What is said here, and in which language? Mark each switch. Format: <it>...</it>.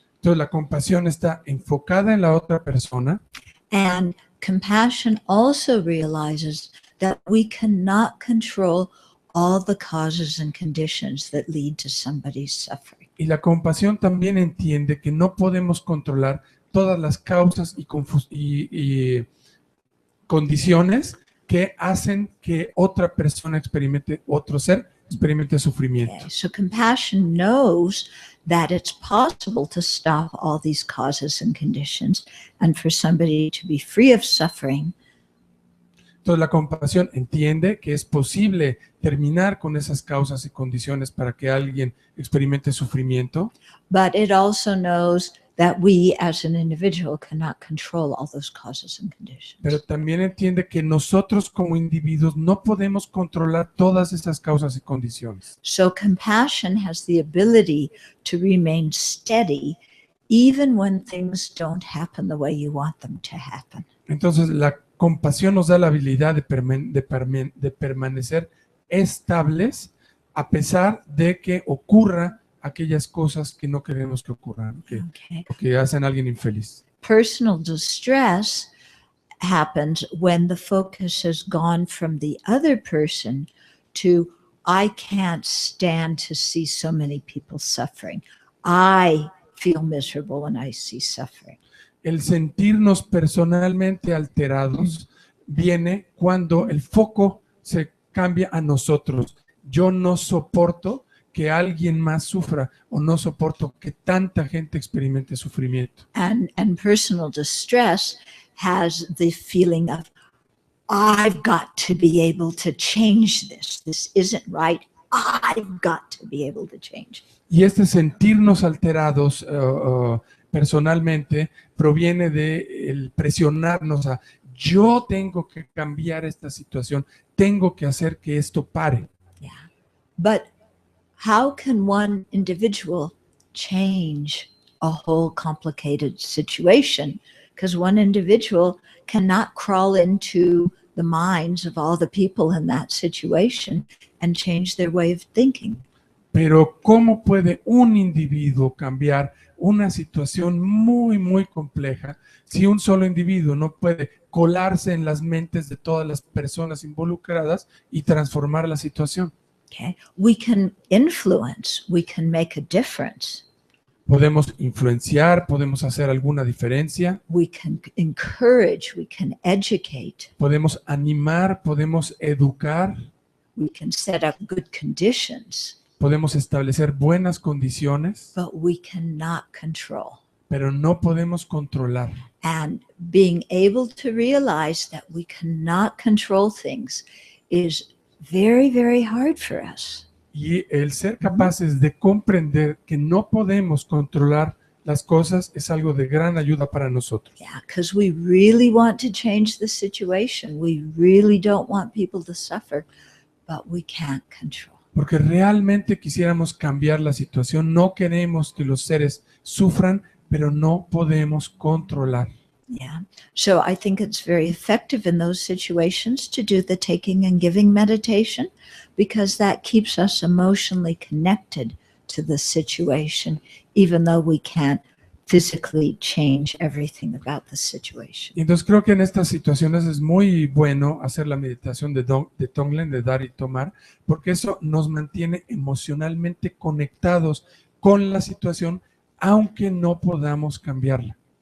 <es>Entonces la compasión está enfocada en la otra persona.</es> <en>And compassion also realizes that we cannot control all the causes and conditions that lead to somebody's suffering.</en> <es>Y la compasión también entiende que no podemos controlar todas las causas y condiciones que hacen que otra persona otro ser experimente sufrimiento.</es> <en>Okay, so compassion knows that it's possible to stop all these causes and conditions and for somebody to be free of suffering.</en> <es>Entonces la compasión entiende que es posible terminar con esas causas y condiciones para que alguien experimente sufrimiento,</es> <en>But it also knows that we as an individual cannot control all those causes and conditions.</en> <es>pero también entiende que nosotros como individuos no podemos controlar todas esas causas y condiciones.</es> <en>So compassion has the ability to remain steady even when things don't happen the way you want them to happen.</en> <es>Entonces la compasión nos da la habilidad de permanecer estables a pesar de que ocurra aquellas cosas que no queremos que ocurran,</es> <en>Okay.</en> <es>que hacen a alguien infeliz.</es> <en>Personal distress happens when the focus has gone from the other person to, I can't stand to see so many people suffering. I feel miserable when I see suffering.</en> <es>El sentirnos personalmente alterados viene cuando el foco se cambia a nosotros. Yo no soporto que alguien más sufra o no soporto que tanta gente experimente sufrimiento.</es> <en>And personal distress has the feeling of, I've got to be able to change this. This isn't right. I've got to be able to change.</en> <es>Y este sentirnos alterados personalmente proviene de el presionarnos a yo tengo que cambiar esta situación, tengo que hacer que esto pare.</es> <en>Yeah. But how can one individual change a whole complicated situation? Because one individual cannot crawl into the minds of all the people in that situation and change their way of thinking.</en> <es>Pero ¿cómo puede un individuo cambiar una situación muy, muy compleja si un solo individuo no puede colarse en las mentes de todas las personas involucradas y transformar la situación?</es> <en>Okay. We can influence, we can make a difference.</en> <es>Podemos influenciar, podemos hacer alguna diferencia,</es> <en>We can encourage, we can educate,</en> <es>podemos animar, podemos educar,</es> <en>we can set up good conditions,</en> <es>podemos establecer buenas condiciones,</es> <en>but we cannot control.</en> <es>pero no podemos controlar.</es> <en>And being able to realize that we cannot control things is very, very hard for us.</en> <es>Y el ser capaces de comprender que no podemos controlar las cosas es algo de gran ayuda para nosotros.</es> <en>Yeah, because we really want to change the situation. We really don't want people to suffer, but we can't control.</en> <es>Porque realmente quisiéramos cambiar la situación, no queremos que los seres sufran, pero no podemos controlar.</es> <en>Yeah. So I think it's very effective in those situations to do the taking and giving meditation, because that keeps us emotionally connected to the situation, even though we can't physically change everything about the situation.</en> <es>Y entonces creo que en estas situaciones es muy bueno hacer la meditación de Tonglen, de dar y tomar, porque eso nos mantiene emocionalmente conectados con la situación, aunque no podamos cambiarla.</es>